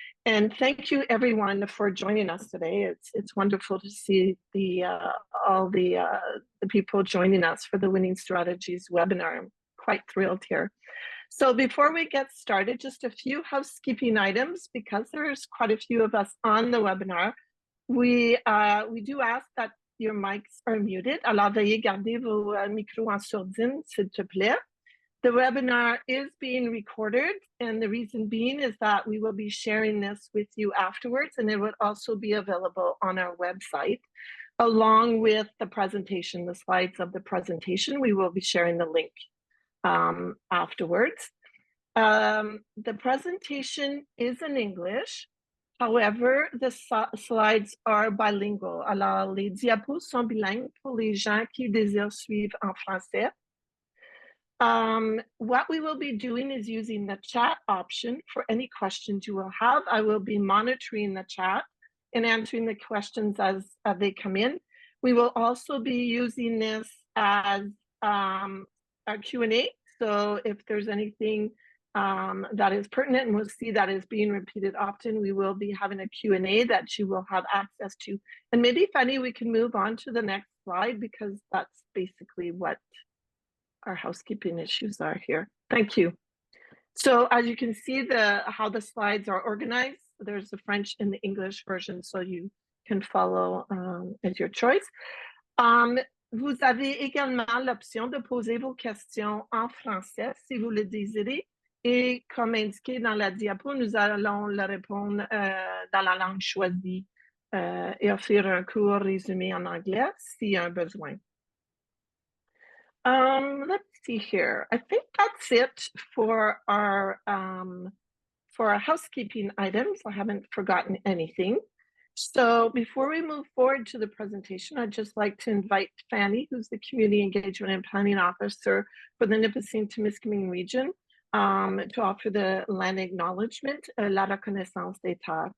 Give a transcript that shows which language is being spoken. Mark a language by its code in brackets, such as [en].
[en] And thank you everyone for joining us today. It's wonderful to see all the people joining us for the Winning Strategies webinar. I'm quite thrilled here. So before we get started, just a few housekeeping items, because there's quite a few of us on the webinar. We do ask that your mics are muted. [fr] Alors veuillez garder vos micros en sourdine, s'il te plaît. [en] The webinar is being recorded, and the reason being is that we will be sharing this with you afterwards, and it would also be available on our website, along with the presentation, the slides of the presentation. We will be sharing the link afterwards. The presentation is in English. However, the slides are bilingual. [fr] Alors, les diapos sont bilingues pour les gens qui désirent suivre en français. [en] What we will be doing is using the chat option for any questions you will have. I will be monitoring the chat and answering the questions as they come in. We will also be using this as a Q&A. So if there's anything that is pertinent, and we'll see that is being repeated often, we will be having a Q&A that you will have access to. And maybe, Fanny, we can move on to the next slide, because that's basically what our housekeeping issues are here. Thank you. So as you can see how the slides are organized, there's the French and the English version, so you can follow as your choice. [fr] Vous avez également l'option de poser vos questions en français si vous le désirez. Et comme indiqué dans la diapo, nous allons le répondre dans la langue choisie et offrir un court résumé en anglais s'il y a un besoin. [en] Let's see here. I think that's it for our housekeeping items. I haven't forgotten anything. So before we move forward to the presentation, I'd just like to invite Fanny, who's the Community Engagement and Planning Officer for the Nipissing-Témiscamingue region, to offer the land acknowledgement, [fr] la reconnaissance d'état.